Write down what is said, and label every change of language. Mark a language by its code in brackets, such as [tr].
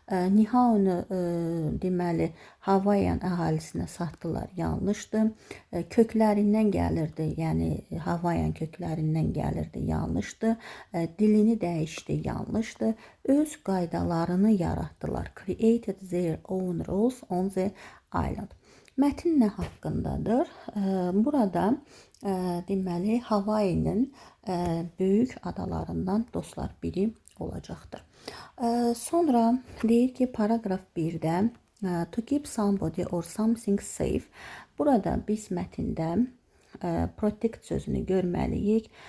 [az] Nihaonu deməli Havayiyan əhalisinə satdılar. Yanlışdır. Köklərindən gəlirdi. Yəni Havayiyan köklərindən gəlirdi. Yanlışdır. Dilini dəyişdi. Yanlışdır. Öz qaydalarını yaratdılar. [en] Created their own rules on the island. [az] Mətin nə haqqındadır? Burada deməli Havayinin böyük adalarından dostlar biri olacaqdır. Sonra deyir ki, paragraf 1-də [en] to keep somebody or something safe. [az] Burada biz mətində protect sözünü görməliyik.